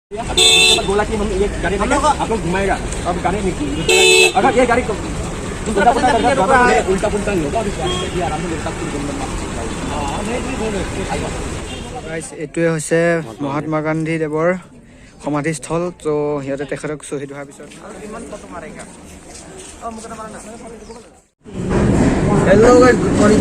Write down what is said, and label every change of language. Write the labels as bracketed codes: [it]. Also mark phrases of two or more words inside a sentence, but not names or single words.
[hi] बोला कि हम ये गाड़ी आप लोग घुमाएगा, अब गाड़ी अगर ये गाड़ी उल्टा पुल्टा नहीं होगा। [as] এইটোৱে হৈছে মহাত্মা গান্ধী দেৱৰ সমাধিস্থল। তো সিহঁতে তেখেতক শ্বহীদ হোৱাৰ পিছত [en] Hello guys, good morning.